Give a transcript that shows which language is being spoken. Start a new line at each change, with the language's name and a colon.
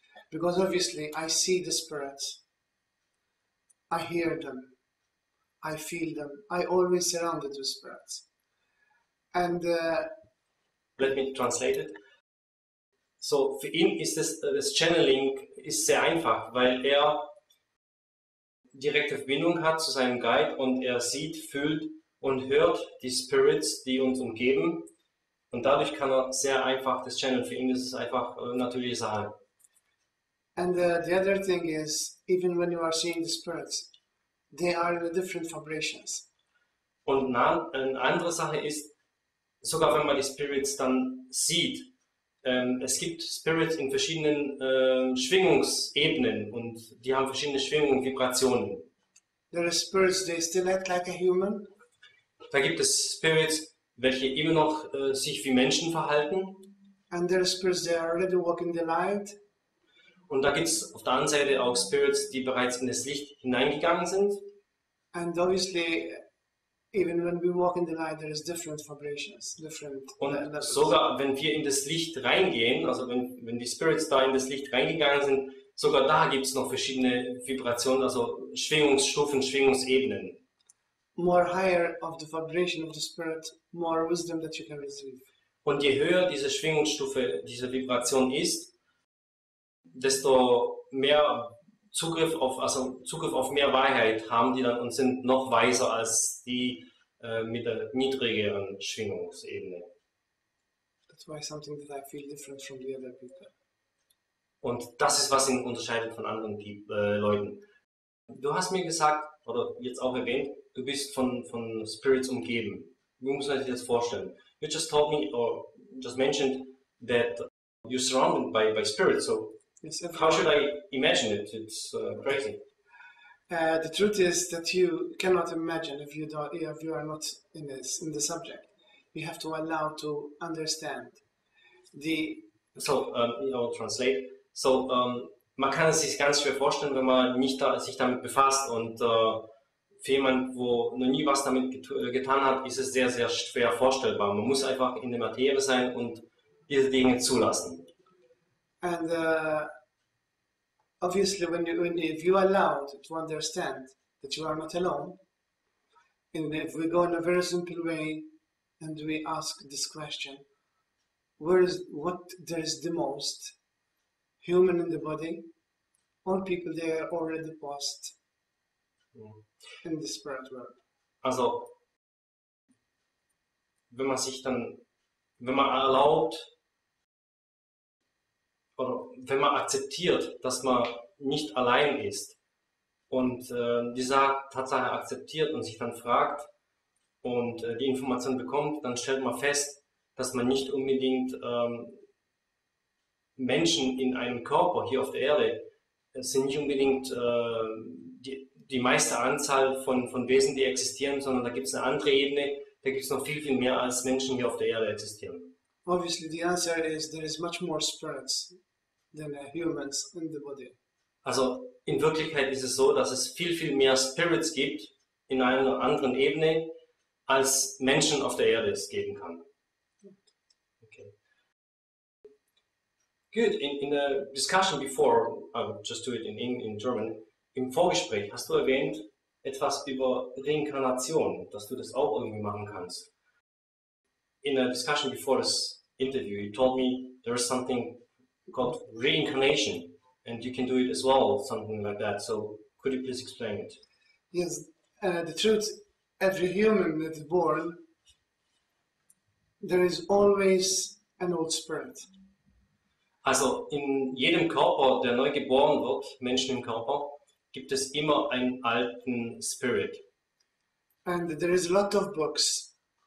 English: Because obviously I see the spirits, I hear them, I feel them, I always surrounded with spirits. And let me translate it.
German: So, für ihn ist das Channeling ist sehr einfach, weil er direkte Verbindung hat zu seinem Guide und er sieht, fühlt und hört die Spirits, die uns umgeben und dadurch kann er sehr einfach das Channeln. Für ihn ist es einfach natürliche Sache.
English: And the other thing is, even when you are seeing the spirits, they are in different vibrations.
German: Und eine andere Sache ist, sogar wenn man die Spirits dann sieht, es gibt Spirits in verschiedenen Schwingungsebenen und die haben verschiedene Schwingungen und Vibrationen.
English: There are spirits, they still act like a human.
German: Da gibt es Spirits, welche immer noch sich wie Menschen verhalten.
English: And there are spirits, they are already walking the light.
German: Und da gibt es auf der anderen Seite auch Spirits, die bereits in das Licht hineingegangen sind.
English: And obviously, even when we walk in the light, there is different vibrations, different
German: und sogar wenn wir in das Licht reingehen, also wenn die Spirits da in das Licht reingegangen sind, sogar da gibt es noch verschiedene Vibrationen, also Schwingungsstufen, Schwingungsebenen.
English: More higher of the vibration of the spirit, more wisdom that you can receive.
German: Und je höher diese Schwingungsstufe, diese Vibration ist, desto mehr Zugriff auf mehr Wahrheit haben die dann und sind noch weiser als die mit der niedrigeren Schwingungsebene.
English: That's why something that I feel different from the other people.
German: Und das ist, was ihn unterscheidet von anderen Leuten. Du hast mir gesagt, oder jetzt auch erwähnt, du bist von Spirits umgeben. Wie muss man sich das vorstellen?
English: You just told me, or just mentioned, that you're surrounded by spirits, so yes, how should I imagine it? It's crazy. The truth is that you cannot imagine if you are not in the subject. You have to allow to understand. So, I'll translate.
German: So, man kann es sich ganz schwer vorstellen, wenn man nicht sich damit befasst und für jemanden, wo noch nie was damit getan hat, ist es sehr, sehr schwer vorstellbar. Man muss einfach in der Materie sein und diese Dinge zulassen.
English: And obviously, if you allow to understand that you are not alone, and if we go in a very simple way and we ask this question, what there is the most human in the body? All people they are already post in the spirit world.
German: Also, wenn man erlaubt, oder wenn man akzeptiert, dass man nicht allein ist und diese Tatsache akzeptiert und sich dann fragt und die Information bekommt, dann stellt man fest, dass man nicht unbedingt Menschen in einem Körper hier auf der Erde, es sind nicht unbedingt die meiste Anzahl von Wesen, die existieren, sondern da gibt es eine andere Ebene, da gibt es noch viel, viel mehr als Menschen hier auf der Erde existieren.
English: Obviously, the answer is there is much more spirits than humans in the body.
German: Also in Wirklichkeit ist es so, dass es viel, viel mehr Spirits gibt in einer anderen Ebene, als Menschen auf der Erde es geben kann.
English: Okay. Good. In the discussion before, I will just do it in German.
German: Im Vorgespräch hast du erwähnt etwas über Reinkarnation, dass du das auch irgendwie machen kannst.
English: In a discussion before this interview, you told me there is something called reincarnation, and you can do it as well, something like that. So could you please explain it? Yes, the truth, every human that is born, there is always an old spirit.
German: Also in jedem Körper, der neu geboren wird, Menschen im Körper, gibt es immer einen alten Spirit.
English: And there is a lot of books.